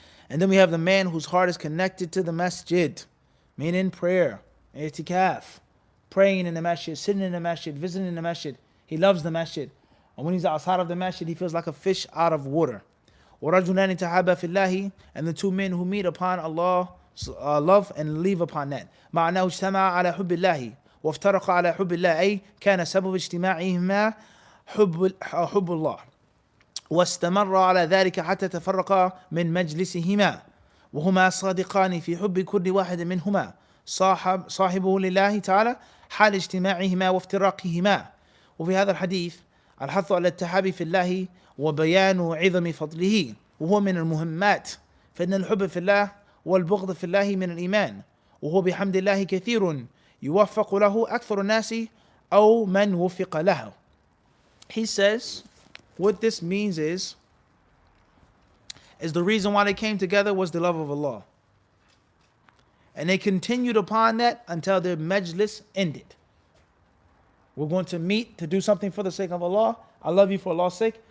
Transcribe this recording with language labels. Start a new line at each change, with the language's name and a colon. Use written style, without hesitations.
English: And then we have the man whose heart is connected to the masjid, meaning prayer, i'tikaf, praying in the masjid, sitting in the masjid, visiting the masjid. He loves the masjid. And when he's outside of the masjid, he feels like a fish out of water.
Arabic: وَرَجُلَانِ تَحَابَا فِي اللَّهِ,
English: and the two men who meet upon Allah, love and leave upon that.
Arabic: مَعْنَهُ اجْتَمَعَ عَلَى حُبِّ اللَّهِ وَافْتَرَقَ عَلى حُبِّ اللَّهِ أي كان سبب اجتماعهما حب الله واستمر على ذلك حتى تفرقا من مجلسهما وهما صادقان في حب كل واحد منهما صاحبه لله تعالى حال اجتماعهما وافتراقهما. وفي هذا الحديث الحث على التحابي في الله وبيان عظم فضله وهو من المهمات فإن الحب في الله والبغض في الله من الإيمان وهو بحمد الله كثير يوفق له أكثر الناس أو من وفق له.
English: He says what this means is the reason why they came together was the love of Allah. And they continued upon that until their majlis ended. We're going to meet to do something for the sake of Allah. I love you for Allah's sake.